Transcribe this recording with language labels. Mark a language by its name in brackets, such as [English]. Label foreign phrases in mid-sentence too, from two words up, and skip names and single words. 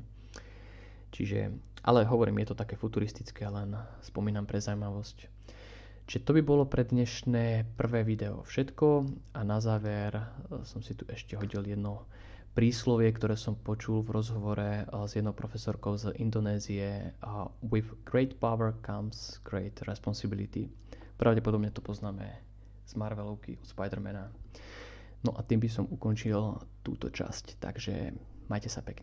[Slovak] Čiže, ale hovorím, je to také futuristické, len spomínam pre zaujímavosť. Čiže to by bolo pre dnešné prvé video všetko a na záver som si tu ešte hodil jedno príslovie, ktoré som počul v rozhovore s jednou profesorkou z Indonézie. [English] With great power comes great responsibility. [Slovak] Pravdepodobne to poznáme z Marvelovky od Spidermana. No a tým by som ukončil túto časť, takže majte sa pekne.